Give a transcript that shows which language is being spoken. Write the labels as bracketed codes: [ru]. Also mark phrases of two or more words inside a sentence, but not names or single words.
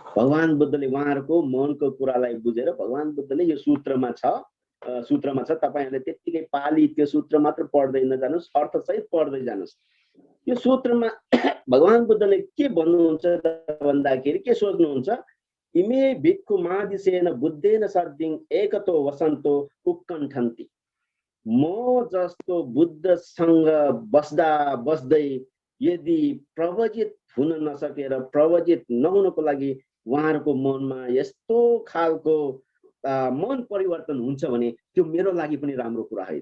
[ne] भगवान बुद्धले उहाँहरूको मनको कुरालाई बुझेर भगवान बुद्धले यो सूत्रमा छ तपाईहरुले त्यतिकै पाली त्यो सूत्र मात्र पढ्दै नजानुस्, अर्थसहित पढ्दै जानुस्। यो सूत्रमा भगवान बुद्धले के भन्नुहुन्छ भन्दाखेरि के सोच्नुहुन्छ, [pi] इमे भिक्खु मादिसेन बुद्धेन सद्दिङ एकतो वसन्तो उक्कण्ठन्ति। [ne] म जस्तो बुद्धसँग बस्दा बस्दै यदि प्रवजित हुन नसकेर प्रवजित नहुनको लागि उहाँहरूको मनमा यस्तो खालको मन परिवर्तन हुन्छ भने त्यो मेरो लागि पनि राम्रो कुरा होइन।